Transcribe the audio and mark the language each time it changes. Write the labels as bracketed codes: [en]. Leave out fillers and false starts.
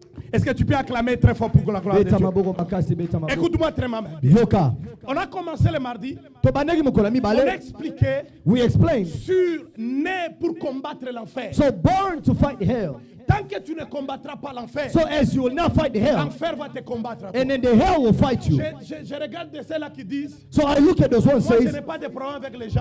[fr] Est-ce que tu peux acclamer très fort pour la gloire de Dieu? Écoute-moi très mal. On a commencé le mardi. On a expliqué sur né pour combattre l'enfer. [en] So born to fight hell. [fr] Tant que tu ne combattras pas l'enfer, [en] So as you will not fight the hell, [fr] l'enfer va te combattre. [en] and then the hell will fight you. [fr] Je regarde de ceux-là qui disent, [en] So I look at those ones [fr] moi je [en] says, [fr] n'ai pas de problème avec les gens.